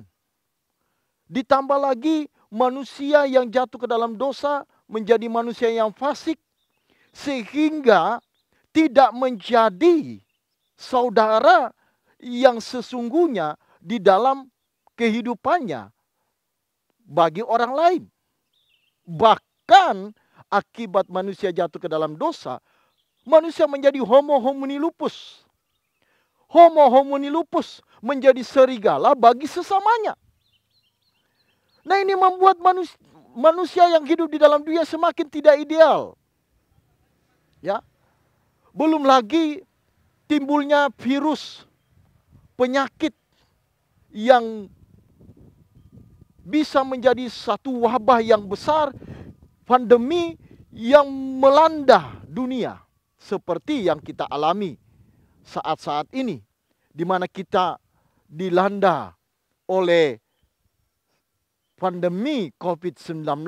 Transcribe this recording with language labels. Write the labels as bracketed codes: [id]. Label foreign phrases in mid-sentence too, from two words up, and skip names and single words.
[id] Ditambah lagi manusia yang jatuh ke dalam dosa menjadi manusia yang fasik, sehingga tidak menjadi saudara yang sesungguhnya di dalam kehidupannya bagi orang lain. Bahkan akibat manusia jatuh ke dalam dosa, manusia menjadi [la] homo homini lupus. Homo homini lupus [id] menjadi serigala bagi sesamanya. Nah, ini membuat manusia yang hidup di dalam dunia semakin tidak ideal. Ya. Belum lagi timbulnya virus, penyakit yang bisa menjadi satu wabah yang besar, pandemi yang melanda dunia seperti yang kita alami saat-saat ini, di mana kita dilanda oleh pandemi COVID-19.